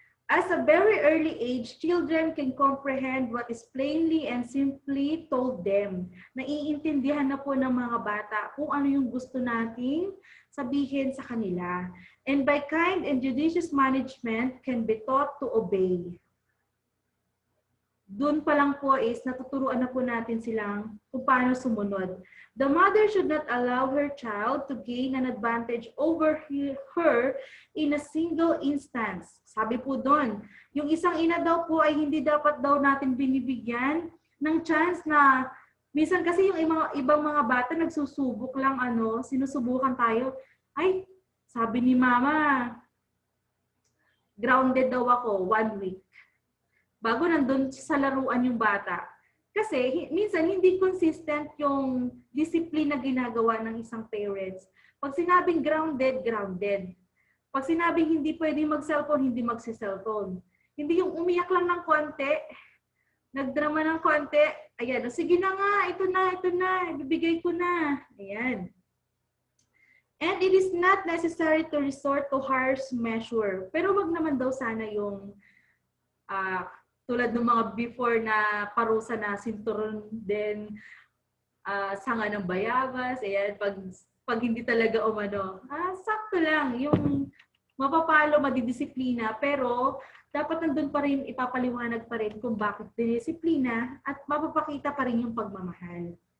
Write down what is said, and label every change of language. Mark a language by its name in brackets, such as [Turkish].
[English] As a very early age, children can comprehend what is plainly and simply told them. [Filipino] Naiintindihan na po ng mga bata kung ano yung gusto nating sabihin sa kanila. [English] And by kind and judicious management can be taught to obey. [Filipino] Doon pa lang po is natuturuan na po natin silang kung paano sumunod. [English] The mother should not allow her child to gain an advantage over her in a single instance. [Filipino] Sabi po doon, yung isang ina daw po ay hindi dapat daw natin binibigyan ng chance na minsan kasi yung ibang mga bata nagsusubok lang sinusubukan tayo. Ay, sabi ni mama, grounded daw ako 1 week. Bago nandun sa laruan yung bata. Kasi minsan hindi consistent yung discipline na ginagawa ng isang parents. Pag sinabing grounded, grounded. Pag sinabing hindi pwede mag-cellphone, hindi magsi-cellphone. Hindi yung umiyak lang ng konti, nagdrama ng konti, ayan, sige na nga, ito na, ibibigay ko na. Ayan. [English] And it is not necessary to resort to harsh measure. [Filipino] Pero wag naman daw sana yung tulad ng mga before na parusa na sinturon din, sanga ng bayabas, ayan, pag hindi talaga sakto lang, yung mapapalo, madidisiplina, pero dapat nandun pa rin, ipapaliwanag pa rin kung bakit dinisiplina at mapapakita pa rin yung pagmamahal.